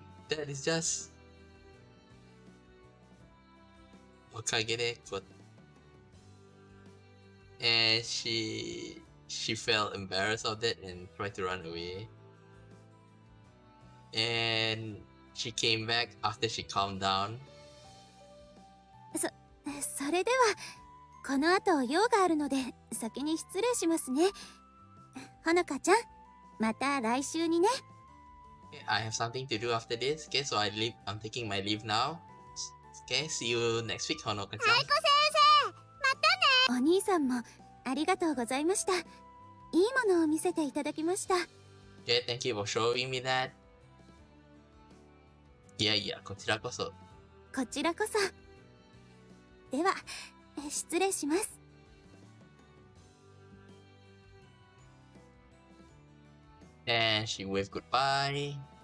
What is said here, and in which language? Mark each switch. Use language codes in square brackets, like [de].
[en] That is just [ja] おかげでこう [en] and she felt embarrassed of it and tried to run away. and she came back after she calmed down. [ja] それではこの後用があるので先に失礼しますね。ほのかちゃん、また来週にね。 [en] Okay, I have something to do after this. Okay, so I'm taking my leave now. Okay, see you next week, Honoka-chan. [ja] アイコ先生、またね。お兄さんもありがとうございました。いいものを見せていただきました。 [en] Okay, thank you for showing me that. [ja] いやいや、こちらこそ。こちらこそ。では、失礼します。 [en] And she waved goodbye.